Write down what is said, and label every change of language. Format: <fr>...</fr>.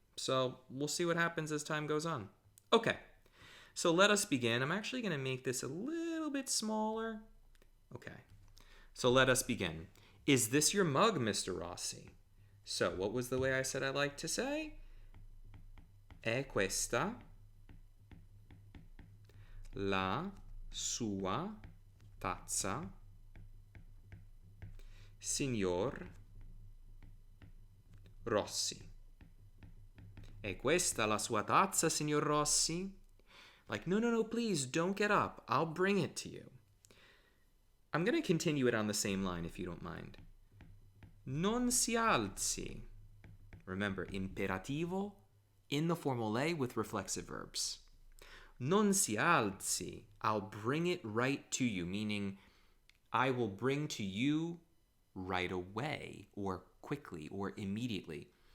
<en>So we'll see what happens as time goes on. Okay, so let us begin. I'm actually going to make this a little bit smaller. Okay, so let us begin. Is this your mug, Mr. Rossi? So what was the way I said I like to say?</en> <it>È questa la sua tazza, signor Rossi? È questa la sua tazza, signor Rossi?</it> <en>Like, no, please, don't get up. I'll bring it to you. I'm going to continue it on the same line, if you don't mind.</en> <it>Non si alzi.</it> <en>Remember, imperativo in the formal A with reflexive verbs.</en> <it>Non si alzi.</it> <en>I'll bring it right to you, meaning I will bring to you right away, or quickly, or immediately.</en>